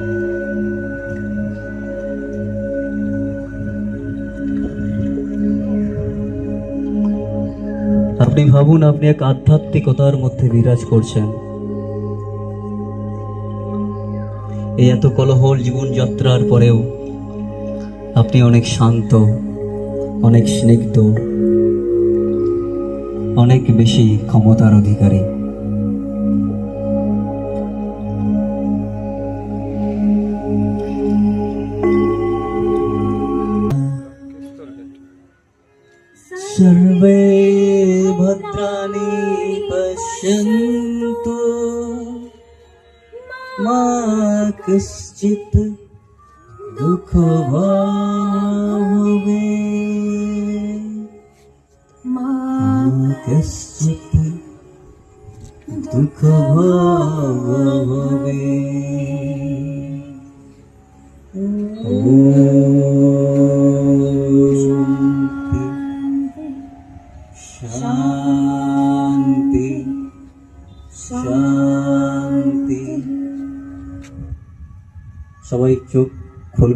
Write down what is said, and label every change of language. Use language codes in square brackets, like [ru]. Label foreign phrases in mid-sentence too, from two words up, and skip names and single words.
[bn] আপনি ভাবুন, আপনি এক আধ্যাত্মিকতার মধ্যে বিরাজ করছেন। এই এত কোলাহল জীবনযাত্রার পরেও আপনি অনেক শান্ত, অনেক স্নিগ্ধ, অনেক বেশি ক্ষমতার অধিকারী। [sa] सर्वे भद्राणि पश्यन्तु मा कश्चित् दुःखभाग् मा कश्चित् दुःखभाग्। [bn] শান্তি, শান্তি। সবাই চোখ খুলবে।